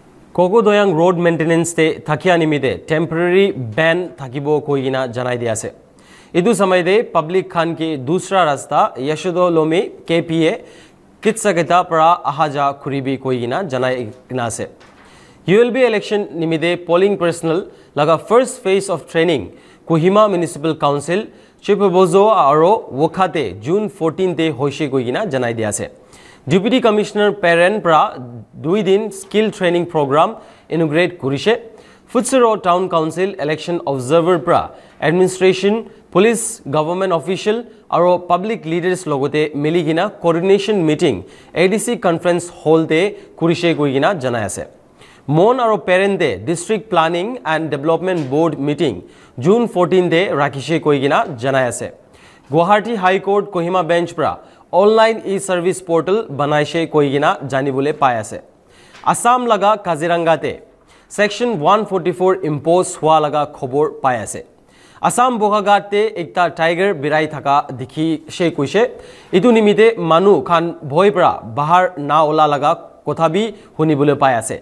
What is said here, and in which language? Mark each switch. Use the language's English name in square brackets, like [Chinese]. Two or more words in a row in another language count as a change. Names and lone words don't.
[Naga Pidgin] Kogodoyang [English] road maintenance [Naga Pidgin] te thakia nimide [English] temporary ban [Naga Pidgin] thakibo koigina janai dia ase. Idu samay de public khan ke dusra rasta Yashodo Lomi KPA Kitsaketa para ahaja kuribi koigina janai gina ase. ULB election nimide [English] polling personnel [Naga Pidgin] laga [English] first phase of training [Naga Pidgin] Kohima Municipal Council Chipabozo aro Wokhate June 14 te hoishe koigina janai dia ase. Deputy Commissioner Peren pra 2 din [English] skill training program [Naga Pidgin] inaugurate kurishe. Futsero Town Council [English] election observer [Naga Pidgin] pra administration, police, [English] government official [Naga Pidgin] aro [English] public leaders [Naga Pidgin] logote miligina [English] coordination meeting ADC conference hall [Naga Pidgin] te kurishe koigina janai ase. Mon aro Peren de [English] district planning and development board meeting [Naga Pidgin] June 14 de rakishe koigina janai ase. Guwahati High Court Kohima bench pra [English] online e-service portal [Naga Pidgin] banaishe koigina janibole pai ase. Assam laga Kaziranga te [English] section 144 [Naga Pidgin] impose hua laga khobor pai ase. Assam Bohaghat te ekta tiger birai thaka dikhi she kuise. Itu nimite manu khan bhoi pra bahar na ola laga kotha bi hunibole pai ase.